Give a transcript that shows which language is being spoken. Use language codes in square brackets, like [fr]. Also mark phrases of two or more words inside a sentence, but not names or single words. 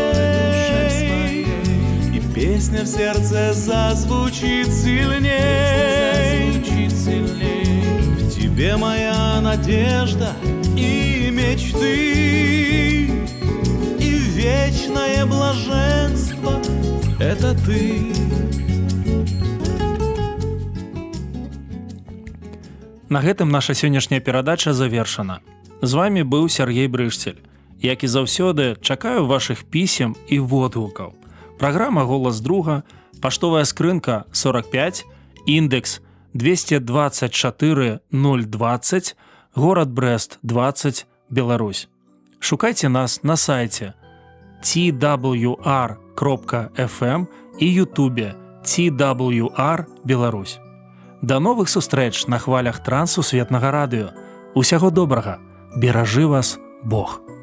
[ru] и песня в сердце зазвучит сильней. В тебе моя надежда и мечты, и вечное блаженство — это ты. [be] На гэтым наша сённяшняя перадача завершана. З вами быў Сергей Брыжцель. Як і заўсёды, чакаю вашых пісем і водгукаў. Праграма «Голас друга», паштовая скрынка 45, індекс 224 020, горад Брэст 20, Беларусь. Шукайце нас на сайце twr.fm і ютубе TWR Беларусь. Да новых сустрэч на хвалях Трансусветнага радыё. Усяго добрага. Беражы вас Бог.